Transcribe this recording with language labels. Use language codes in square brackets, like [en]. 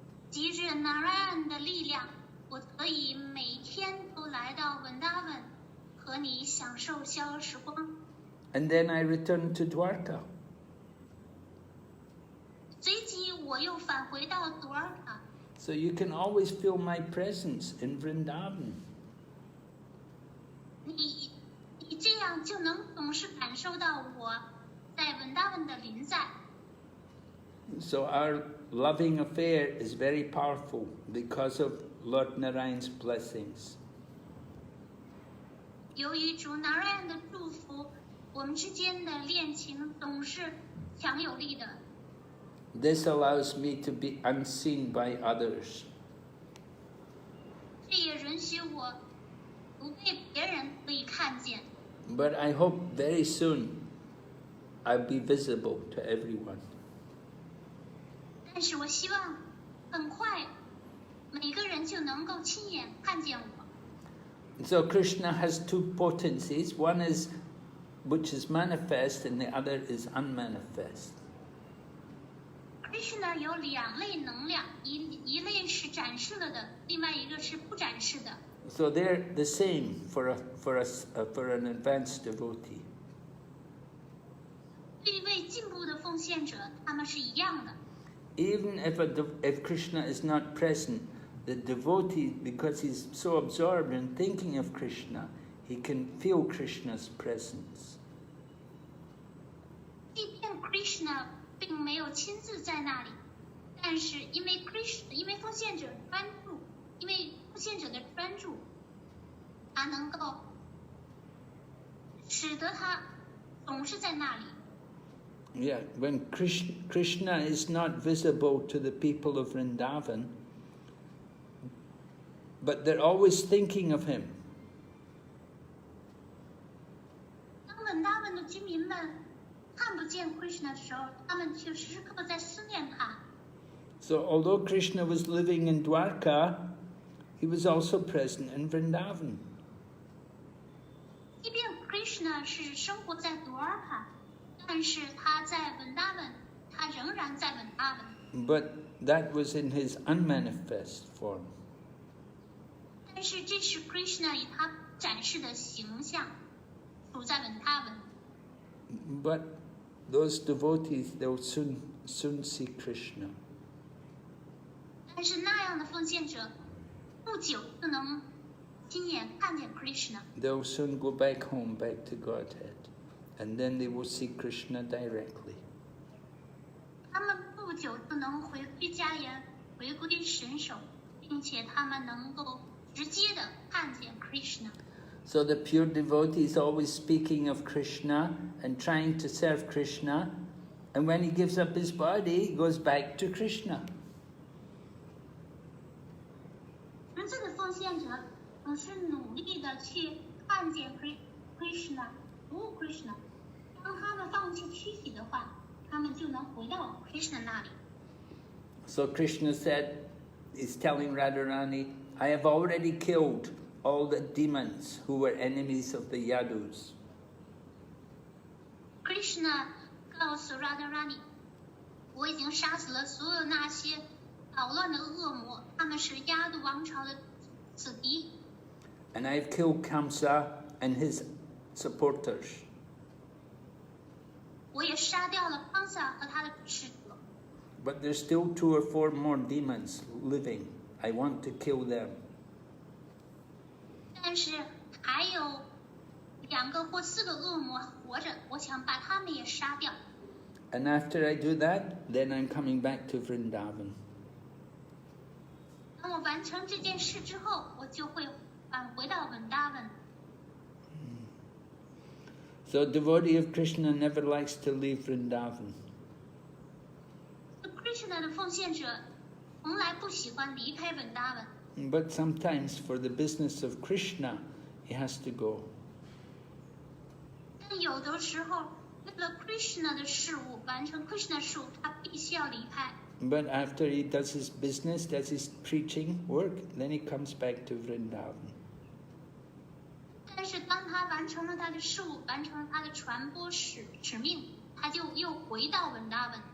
[zh] 藉着 Narayan 的力量，我可以每天都来到 Vrndavan， 和你享受逍遥时光。 [en] And then I return to Dwarka. [zh] 随即我又返回到 Dwarka。 [en] So you can always feel my presence in Vrindavan. [zh] 你这样就能总是感受到我在 Vrndavan 的临在。 [en] So our loving affair is very powerful because of Lord Narayan's blessings. [zh] 由于主 Narayan 的祝福，我们之间的恋情总是强有力的。 [en] This allows me to be unseen by others. [zh] 这也允许我不被别人可以看见。 [en] But I hope very soon I'll be visible to everyone. [zh] 但是我希望很快每个人就能够亲眼看见我。 [en] So Krishna has two potencies. One is which is manifest and the other is unmanifest. [zh] Krishna 有两类能量，一类是展示了的，另外一个是不展示的。 [en] So they're the same for an advanced devotee. [zh] 对一位进步的奉献者，他们是一样的。 [en] Even if Krishna is not present, the devotee, because he's so absorbed in thinking of Krishna, he can feel Krishna's presence. [zh] 即便 Krishna 并没有亲自在那里，但是因为奉献者专注，因为奉献者的专注，他能够使得他总是在那里。 [en] Yeah, when Krishna is not visible to the people of Vrindavan, but they're always thinking of him. [zh] 当文达文的居民们看不见 Krishna 的时候，他们却时时刻刻在思念他。 [en] So although Krishna was living in Dwarka, he was also present in Vrindavan. [zh] 即便 Krishna 是生活在 Dwarka， 但是他在文达文，他仍然在文达文。 [en] But that was in his unmanifest form. [zh] 但是这是 Krishna 以他展示的形象，处在文达文。 [en] But those devotees, they'll soon see Krishna. [zh] 但是那样的奉献者，不久就能亲眼看见 Krishna。 [en] They'll soon go back home, back to Godhead, and then they will see Krishna directly. [zh] 他们不久就能回归家园，回归神手，并且他们能够直接的看见 Krishna。 [en] So the pure devotee is always speaking of Krishna and trying to serve Krishna, and when he gives up his body, he goes back to Krishna. [zh] 纯粹的奉献者总是努力的去看见 Krishna， 服务 Krishna。当他们放弃躯体的话，他们就能回到 Krishna 那里。 [en] So Krishna said, he's telling Radharani, I have already killed all the demons who were enemies of the Yadus. [zh] Krishna 告诉 Radharani， 我已经杀死了所有那些捣乱的恶魔，他们是亚度王朝的子弟。 [en] And I've killed Kamsa and his supporters. [zh] 我也杀掉了康萨和他的支持者。 [en] But there's still 2 or 4 more demons living. I want to kill them. [zh] 但是还有2个或4个恶魔活着，我想把他们也杀掉。 [en] And after I do that, then I'm coming back to Vrindavan. [zh] 当我完成这件事之后，我就会返回到文达文。 [en] So a devotee of Krishna never likes to leave Vrindavan. [zh] Krishna 的奉献者从来不喜欢离开文达文。 [en] But sometimes for the business of Krishna, he has to go. [zh] 但有的时候，为了 Krishna 的事物，完成 Krishna 的事物，他必须要离开。 [en] But after he does his business, does his preaching work, then he comes back to Vrindavan. [zh] 但是当他完成了他的事物，完成了他的传播使命，他就又回到文达文。